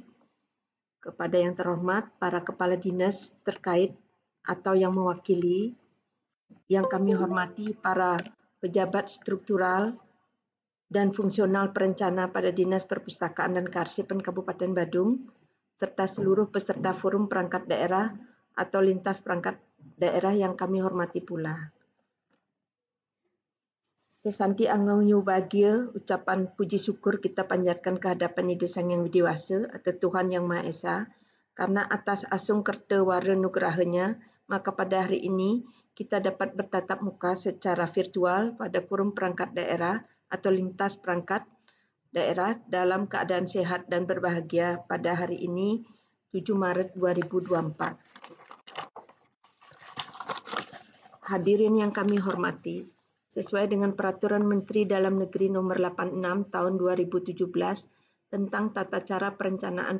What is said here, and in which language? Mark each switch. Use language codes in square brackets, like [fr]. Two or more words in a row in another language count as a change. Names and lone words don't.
[id] kepada yang terhormat para kepala dinas terkait atau yang mewakili, yang kami hormati para pejabat struktural dan fungsional perencana pada Dinas Perpustakaan dan Kearsipan Kabupaten Badung, serta seluruh peserta forum perangkat daerah atau lintas perangkat daerah yang kami hormati pula. Sesanti angau bahagia, ucapan puji syukur kita panjatkan kehadapan Ida Sang Yang Widiwasa atau Tuhan Yang Maha Esa, karena atas asung kerta wara nugerahanya, maka pada hari ini kita dapat bertatap muka secara virtual pada forum perangkat daerah atau lintas perangkat daerah dalam keadaan sehat dan berbahagia pada hari ini 7 Maret 2024. Hadirin yang kami hormati, sesuai dengan Peraturan Menteri Dalam Negeri Nomor 86 Tahun 2017 tentang Tata Cara Perencanaan